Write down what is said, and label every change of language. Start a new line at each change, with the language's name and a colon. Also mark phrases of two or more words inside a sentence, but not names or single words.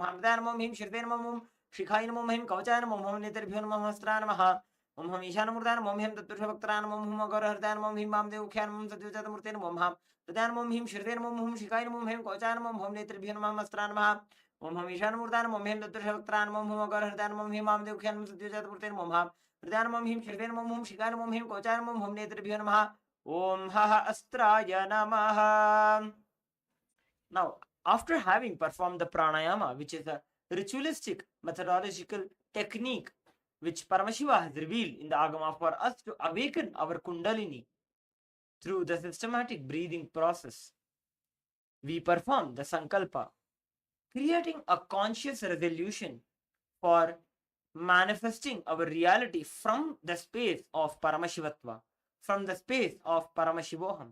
Sanskrit: हम्दं ओं हिं शिरं ओं शिखां ओं हिं कवचं ओं हुं नेत्रेभ्यं ओं हस्त्रं महा ओं हं ईशानमूर्धं ओं हिं तत्त्रशवक्त्रं ओं हुं अघोरहृदं ओं हिं वामदेवक्यं ओं सद्योजातमूर्तिं ओं हं तदं ओं हिं शिरं ओं हुं शिखां ओं हिं कवचं ओं हुं नेत्रेभ्यं ओं हस्त्रं महा ओं हं ईशानमूर्धं ओं हिं तत्त्रशवक्त्रं ओं हुं अघोरहृदं ओं हिं वामदेवक्यं ओं सद्योजातमूर्तिं ओं हं तदं ओं हिं शिरं ओं हुं शिखां ओं हिं कवचं ओं हुं नेत्रेभ्यं महा ओं हह अस्त्राय नमः.
English: Now, after having performed the pranayama, which is a ritualistic methodological technique which Paramashiva has revealed in the Agama for us to awaken our Kundalini through the systematic breathing process, we perform the Sankalpa, creating a conscious resolution for manifesting our reality from the space of Paramashivatva, from the space of Paramashivoham.